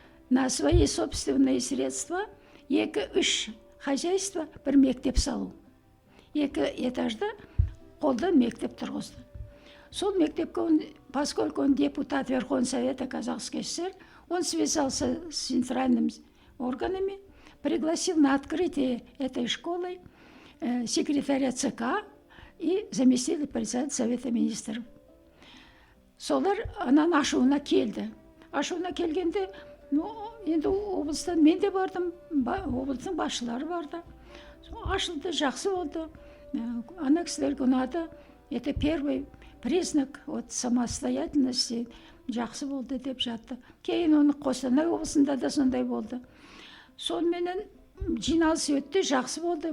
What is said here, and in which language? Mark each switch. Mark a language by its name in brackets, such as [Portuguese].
[Russian] На свои собственные средства 2-3 хозяйства [Kazakh] бір мектеп салу. 2 этажда қолдан мектеп тұрғызды. Сол мектепке, [Russian] поскольку он депутат Верховного Совета Казахской ССР, он связался с центральными органами, пригласил на открытие этой школы секретаря ЦК и заместителя председателя Совета министров. [Kazakh] Солар анан ашуына келді. Ашуына келгенде, енді облыстан мен де бардым, облыстың басшылары барды. Ашылды, жақсы болды. Ана кісілерге ұнады. [Russian] Это первый признак самостоятельности, [Kazakh] жақсы болды деп жатты. Кейін оны Қостанай облысында да сондай болды. Сонымен жиналыс өтті, жақсы болды.